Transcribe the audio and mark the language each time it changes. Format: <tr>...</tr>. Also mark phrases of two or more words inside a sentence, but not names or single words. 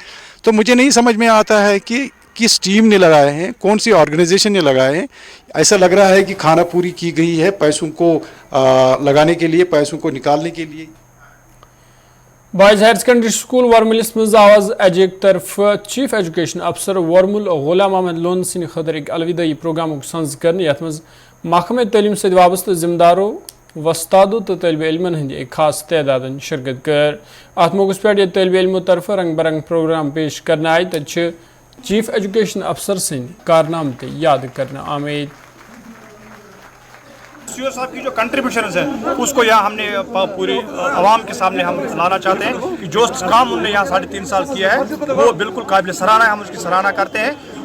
<hi>तो मुझे नहीं समझ में आता है कि किस टीम ने लगाए हैं, कौन सी ऑर्गेनाइजेशन ने लगाए हैं। ऐसा लग रहा है कि खाना पूरी की गई है पैसों को लगाने के लिए, पैसों को निकालने के लिए।</hi> <ks>बॉयज़ हायर सेकेंडरी स्कूल वर्मुलिस मज आवाज एजेक तरफ</ks> <en>chief education officer</en> <ks>वर्मुल गुलाम अहमद लोन सिंह खतर एक अलविदाई प्रोग्राम सज कर यथ मज महकमे तलीम से वाबस्त जिम्मेदारों वस्तादों तो तलब इलमन हंद एक खास तादाद शिरकत कर। अत मौके पे तलब इलमों तरफ रंग बरंग प्रोग्राम पेश करना आए तो</ks> <en>chief education officer</en> <ks>सिंह कारनाम ते याद करना आमेद।</ks> <hi>सीओ साहब की जो कंट्रीब्यूशन है उसको यहाँ हमने पूरी आवाम के सामने हम लाना चाहते हैं कि जो काम उन्होंने यहाँ 3.5 साल किया है वो बिल्कुल काबिल सराहना है, हम उसकी सराहना करते हैं।</hi>